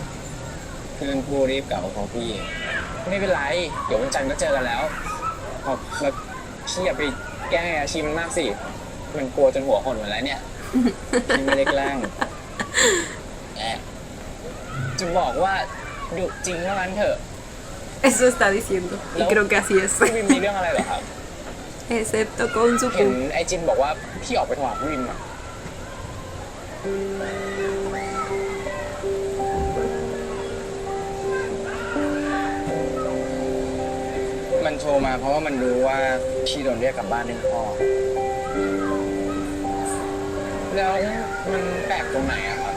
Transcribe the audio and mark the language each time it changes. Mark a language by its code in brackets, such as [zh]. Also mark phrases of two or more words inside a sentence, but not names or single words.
[th] เพื่อนผู้รีบกลับมาของพี่ ไม่เป็นไร เดี๋ยววันจันทร์ก็เจอกันแล้วเอาแล้วพี่อย่าไปแกล้งไอ้อาชีมันมากสิ มันกลัวจนหัวหดหมดแล้วเนี่ย พี่ไม่ได้แกล้ง แอบจะบอกว่าดุจริงว่างั้นเถอะ [es] Eso está diciendo. Y creo que así es. [th] พี่วิมมีเรื่องอะไรเหรอครับ [es] Excepto con su [th] เห็น [es] pu. [th] ไอจินบอกว่าพี่ออกไปถวายพี่วิมอ่ะ มันโทรมาเพราะว่ามันรู้ว่าพี่โดนเรียกกลับบ้านเรื่องพ่อ แล้วมันแปลกตรงไหนอะครับ